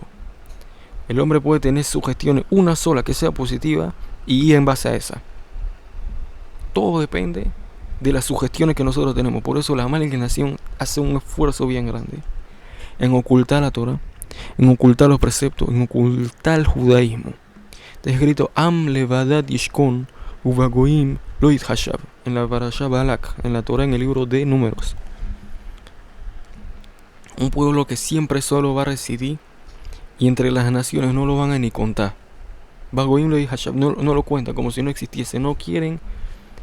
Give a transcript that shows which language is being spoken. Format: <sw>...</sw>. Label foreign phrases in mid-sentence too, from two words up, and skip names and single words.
<es>El hombre puede tener sugestiones, una sola que sea positiva, y ir en base a esa. Todo depende de las sugestiones que nosotros tenemos. Por eso la mala inclinación hace un esfuerzo bien grande en ocultar la Torah, en ocultar los preceptos, en ocultar el judaísmo. Está escrito</es> <he>עם לבדד ישכן ובגוים לא יתחשב,</he> <es>en la Parashá Balak, en la Torah, en el libro de Números. Un pueblo que siempre solo va a residir y entre las naciones no lo van a ni contar.</es> <he>ובגוים לא יתחשב,</he> <es>no lo cuentan como si no existiese, no quieren contarlo.</es>